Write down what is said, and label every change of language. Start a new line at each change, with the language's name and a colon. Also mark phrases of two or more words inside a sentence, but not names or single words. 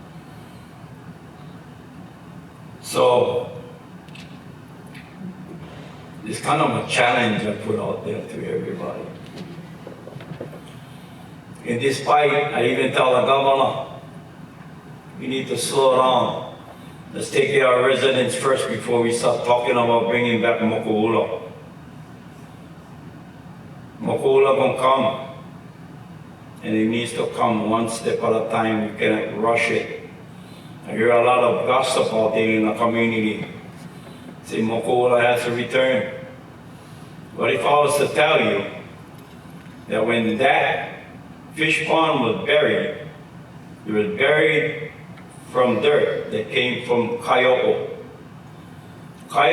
English: So it's kind of a challenge I put out there to everybody. And despite, I even tell the governor, we need to slow down. Let's take care of our residents first before we start talking about bringing back Mokuʻula. Mokuʻula gonna come, and it needs to come one step at a time. We can't rush it. I hear a lot of gossip out there in the community. Say Mokuʻula has to return. But if I was to tell you that when that fish pond was buried, it was buried from dirt that came from Kaiōʻo.